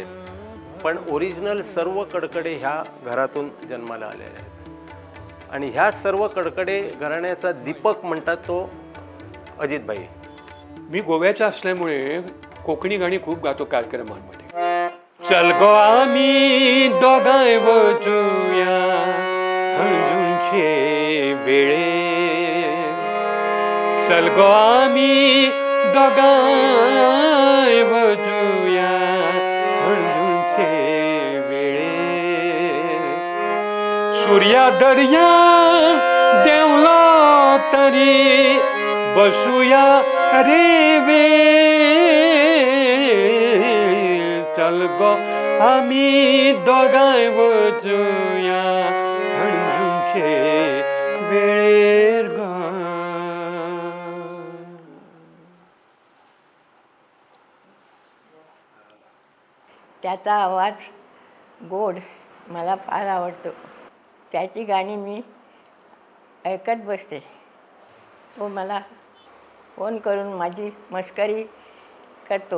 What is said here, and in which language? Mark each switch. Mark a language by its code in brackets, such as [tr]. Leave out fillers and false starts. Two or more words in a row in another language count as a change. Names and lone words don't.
[mr] पण ओरिजिनल सर्व कडकडे ह्या घरातून जन्माला आलेले आहेत आणि ह्या सर्व कडकडे घराण्याचा दीपक म्हणतात तो अजितबाई. मी गोव्याचा असल्यामुळे कोकणी गाणी खूप गातो कार्यक्रमांमध्ये. [kok] चल गो आम्ही दोघांय वचूया हंजूंचे वेळे, चल गो आम्ही दोघांय वचूया हळदूचे वेळे सूर्या दर्या देवला तरी बसूया रे वेळ चल गो आम्ही दोघांय वचूया हळदूचे वेळेर ग. [mr] त्याचा आवाज गोड मला फार आवडतो. त्याची गाणी मी ऐकत बसते. तो मला फोन करून माझी मस्करी करतो.